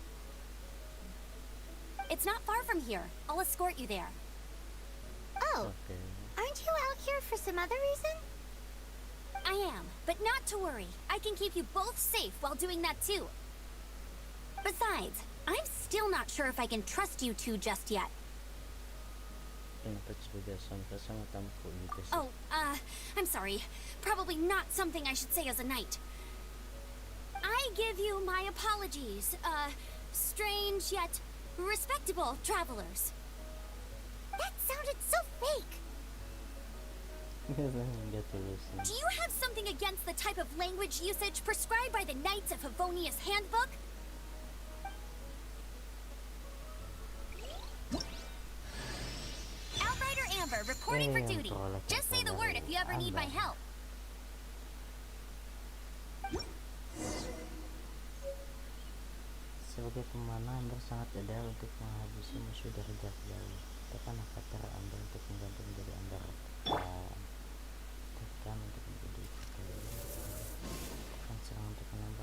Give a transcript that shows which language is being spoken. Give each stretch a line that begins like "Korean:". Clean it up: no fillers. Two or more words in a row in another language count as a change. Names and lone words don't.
English: It's not far from here. I'll escort you there. Oh, Okay. aren't you out here for some other reason? I am, but not to worry. I can keep you both safe while doing that too. Besides, I'm still not sure if I can trust you two just yet. Pinapagsugasan ka sa matampo ni kasi. Oh, I'm sorry. Probably not something I should say as a knight. I give you my apologies, strange yet respectable travelers. That sounded so fake! Get to listen. Do you have something against the type of language usage prescribed by the Knights of Favonius Handbook? Outrider Amber, reporting for duty. Just say the word if you ever need my help.
Indonesian: Sebagai pemanah, Amber sangat ideal untuk menghabisi musuh dari jarak jauh. Tekan avatar Amber untuk mengganti menjadi Amber. Tekan untuk menjadi tekan serang untuk menembak.